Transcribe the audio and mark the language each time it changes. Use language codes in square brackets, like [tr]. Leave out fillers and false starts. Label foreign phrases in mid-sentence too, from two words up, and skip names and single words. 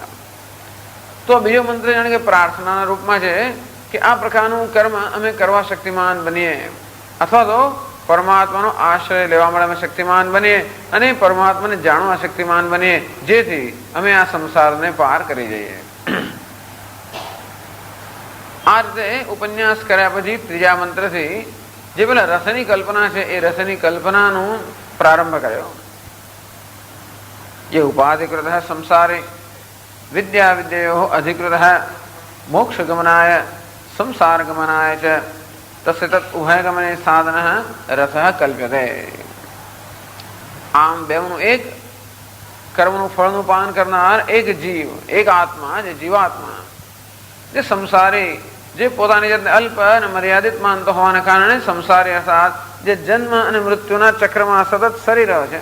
[gu] તો બીજો મંત્ર જાણે કે પ્રાર્થનાના રૂપમાં છે કે આ પ્રકારનું કર્મ અમે કરવા શક્તિમાન બનીએ અથવા તો પરમાત્માનો આશ્રય લેવા માટે અમે શક્તિમાન બનીએ અને પરમાત્માને જાણવા શક્તિમાન બનીએ જેથી અમે આ સંસારને પાર કરી જઈએ. આ રીતે ઉપન્યાસ કર્યા પછી ત્રીજા મંત્રથી જે પેલા રસની કલ્પના છે એ રસની કલ્પનાનું પ્રારંભ કર્યો. [sa] ये उपाधिकृत संसारे विद्या विद्यो अधिकृत मोक्ष गमनाय संसार गमनाय च तस्य तत् उभय गमने साधन रस कल्प्यते. [gu] આમ બેનું એક કર્મનું ફળનું પાન કરનાર એક જીવ, એક આત્મા, જે જીવાત્મા, જે સંસારી, જે પોતાની જાતને અલ્પ અને મર્યાદિત માનતો હોવાને કારણે સંસારી અર્થાત જે જન્મ અને મૃત્યુના ચક્રમાં સતત સરી રહ્યો છે.